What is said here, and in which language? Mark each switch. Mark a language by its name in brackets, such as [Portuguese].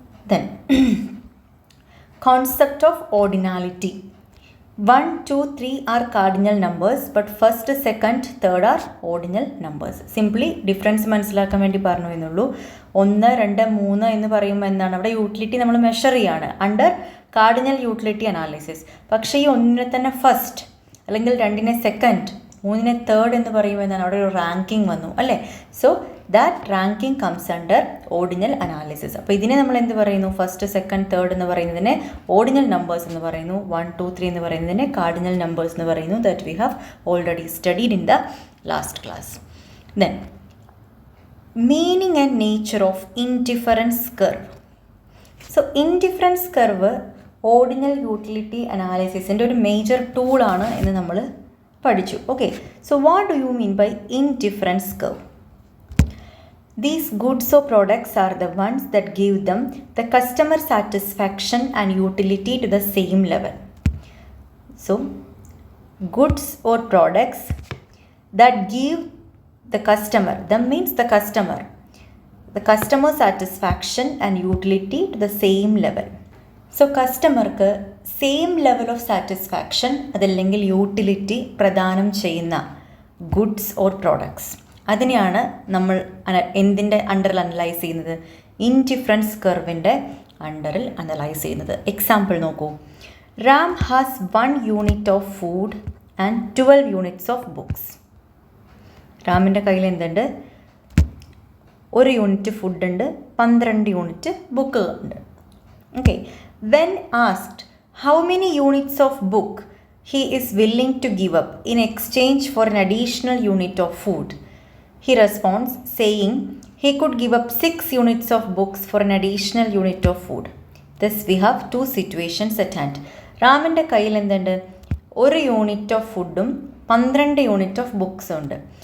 [English] Then concept of ordinality. 1, 2, 3 are cardinal numbers, but first, second, third are ordinal numbers. [Malayalam] Simply difference മനസ്സിലാക്കാൻ വേണ്ടി പറഞ്ഞു എന്നുള്ളൂ. 1, 2, 3 എന്ന് പറയുമ്പോൾ എന്താണ്? അവിടെ യൂട്ടിലിറ്റി നമ്മൾ മെഷർ ചെയ്യാണ് അണ്ടർ കാർഡിനൽ യൂട്ടിലിറ്റി അനാലിസിസ്. പക്ഷേ ഈ 1 തന്നെ ഫസ്റ്റ്, അല്ലെങ്കിൽ 2 സെക്കൻഡ്, 3 തേർഡ് എന്ന് പറയുമ്പോൾ എന്താണ്? അവിടെ ഒരു റാങ്കിങ് വന്നു അല്ലേ? [English] So that ranking comes under ordinal analysis. [Malayalam] അപ്പോൾ ഇതിനെ നമ്മൾ എന്ത് പറയുന്നു? ഫസ്റ്റ്, സെക്കൻഡ്, തേർഡ് എന്ന് പറയുന്നതിനെ ഓർഡിനൽ നമ്പേഴ്സ് എന്ന് പറയുന്നു. 1, 2, 3 എന്ന് പറയുന്നതിനെ കാർഡിനൽ നമ്പേഴ്സ് എന്ന് പറയുന്നു. [English] That we have already studied in the last class. Then meaning and nature of indifference curve. [Malayalam] So indifference curve ordinal utility അനാലിസിസിൻ്റെ ഒരു മേജർ ടൂളാണ് എന്ന് നമ്മൾ പഠിച്ചു. [English] So what do you mean by indifference curve? These goods or products are the ones that give them the customer satisfaction and utility to the same level. So, goods or products that give the customer. Them means the customer. The customer satisfaction and utility to the same level. [Malayalam] So കസ്റ്റമർക്ക് same level of satisfaction അതല്ലെങ്കിൽ utility പ്രദാനം ചെയ്യുന്ന goods or products, അതിനെയാണ് നമ്മൾ എന്തിൻ്റെ അണ്ടറിൽ analyse ചെയ്യുന്നത്? Indifference കർവിൻ്റെ അണ്ടറിൽ അനലൈസ് ചെയ്യുന്നത്. എക്സാമ്പിൾ നോക്കൂ. [English] Ram has 1 unit of food and 12 units of books. [Malayalam] റാമിൻ്റെ കയ്യിൽ എന്തുണ്ട്? 1 യൂണിറ്റ് ഫുഡുണ്ട്, 12 യൂണിറ്റ് ബുക്ക് ഉണ്ട്. Okay. [English] When asked how many units of book he is willing to give up in exchange for an additional unit of food, he responds saying he could give up 6 units of books for an additional unit of food. Thus we have 2 situations at hand. [Malayalam] റാമിൻ്റെ കയ്യിൽ എന്തുണ്ട്? 1 unit of ഫുഡും 12 unit of ബുക്സും ഉണ്ട്.